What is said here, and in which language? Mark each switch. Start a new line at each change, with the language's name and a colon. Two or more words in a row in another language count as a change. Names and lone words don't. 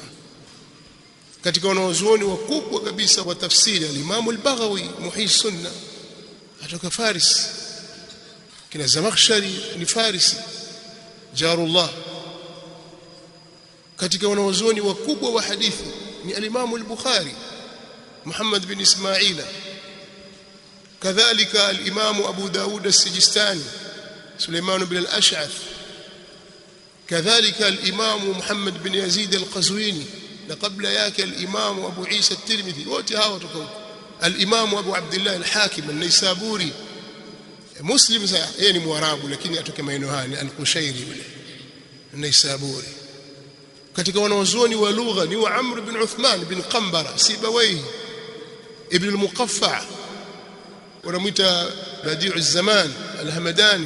Swahili: Katika wanaozuoni wakubwa kabisa wa tafsiri al-Imam al-Baghawi
Arabic: محيي السنة
Swahili: atoka Faris, kina Zamakhshari ni Farisi jarullah. Katika wanaozuoni wakubwa wa hadithi ni al-Imam al-Bukhari Muhammad bin Ismaila, kadhalika al-Imam Abu Daud as-Sijistani Suleiman bin al-Ash'ath, kadhalika al-Imam Muhammad bin Yazid al-Qazwini, na kabla yake al-Imam Abu Isa at-Tirmidhi. Wote hawa kutoka huko. Al-Imam Abu Abdullah al-Hakim an-Naisaburi, Muslim yeye ni Mwarabu lakini atoka maeneo haya, al-Qushairi yule an-Naisaburi. Katika wanawazuoni wa lugha ni wa Amr bin Uthman bin Qambara Sibawayhi ibn al-Muqaffa, wanamuita Badi'u az-Zaman al-Hamadani.